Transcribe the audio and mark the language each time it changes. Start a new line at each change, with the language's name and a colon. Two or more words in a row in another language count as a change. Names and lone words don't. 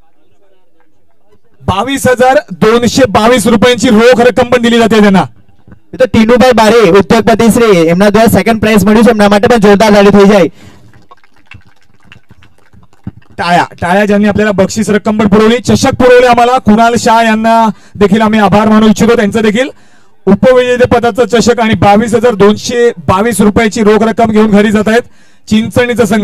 Marathi: ₹22,222 रुपयांची रोख रक्कम पण दिली जाते त्यांना.
Gujarati: તો ટીનુભાઈ બારી ઉદ્યોગપતિ શ્રી એમના દ્વારા
English: second prize
Gujarati: મળ્યું છે, એમના માટે પણ જોરદાર તાળી થઈ જાય.
Marathi: टाळ्या ज्यांनी आपल्याला बक्षीस रक्कम पण पुरवली, चषक पुरवले आम्हाला, कुणाल शाह यांना देखील आम्ही आभार मानू इच्छितो. त्यांचं देखील उपविजेते पदाचा चषक आणि 22,222 रुपयाची रोख रक्कम घेऊन घरी जात आहेत चिंचणीचा संघ.